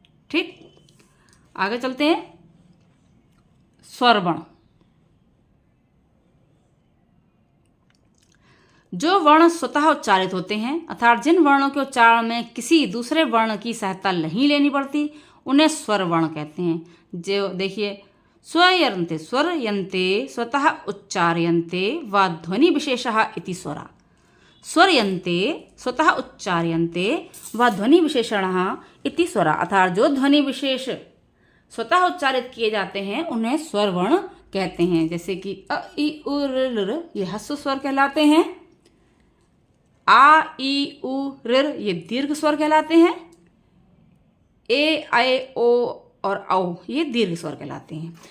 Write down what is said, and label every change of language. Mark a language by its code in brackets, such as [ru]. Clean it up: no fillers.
[hi] ठीक, आगे चलते हैं। स्वरवर्ण। जो वर्ण स्वतः उच्चारित होते हैं, अर्थात जिन वर्णों के उच्चारण में किसी दूसरे वर्ण की सहायता नहीं लेनी पड़ती, उन्हें स्वर वर्ण कहते हैं। जो देखिए, [sa] स्वयन्ते, स्वरयन्ते, स्वतः उच्चार्यन्ते वा ध्वनि विशेषः इति स्वरा। स्वरयन्ते, स्वतः उच्चार्यन्ते वा ध्वनि विशेषणः इति स्वरा। [hi] अर्थात जो ध्वनि विशेष स्वतः उच्चारित किए जाते हैं उन्हें स्वर वर्ण कहते हैं। जैसे कि अ, इ, उ, ऋ, लृ ये ह्रस्व स्वर कहलाते हैं। आ, ई, उ, ऋ ये दीर्घ स्वर कहलाते हैं। ए, ऐ, ओ और औ ये दीर्घ स्वर कहलाते हैं।